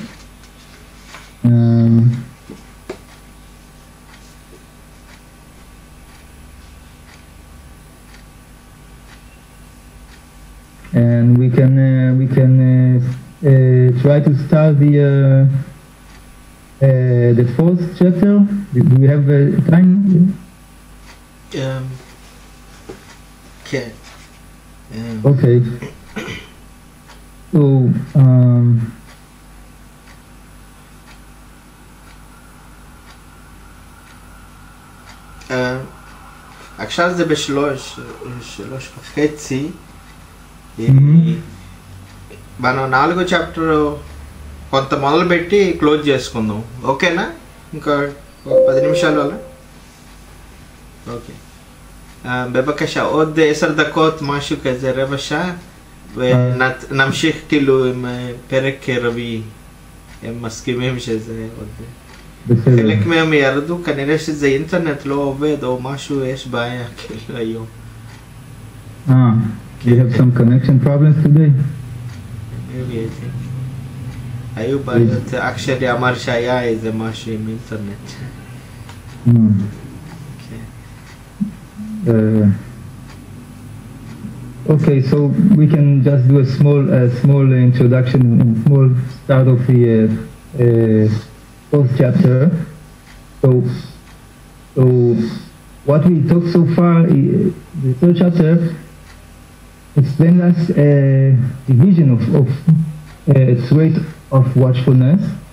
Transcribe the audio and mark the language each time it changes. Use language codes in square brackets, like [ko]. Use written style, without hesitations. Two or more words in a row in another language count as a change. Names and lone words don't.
[en] And we can try to start the fourth chapter. Do we have time? Okay. Okay. So [he] עכשיו זה בשלוש וחצי. [te] మనం 4వ చాప్టర్ కొంత మొదలు పెట్టి క్లోజ్ చేసుకుందాం, ఓకేనా? ఇంకా 10 నిమిషాల వల్ల. [he] אוקיי. בבקשה, עוד 10 דקות, משהו כזה, רבע שעה, ונמשיך כאילו עם פרק רביעי. הם מסכימים שזה עוד... חלק מהם ירדו, כנראה שזה אינטרנט לא עובד או משהו, יש בעיה כאילו היום. [en] You have some connection problems today? Maybe I think. [he] היו בעיות, אח שלי אמר שהיה איזה משהו עם אינטרנט. [en] Okay, so we can just do a small introduction and small start of the fourth chapter. So what we talked so far, the third chapter explains us the vision of trait of watchfulness.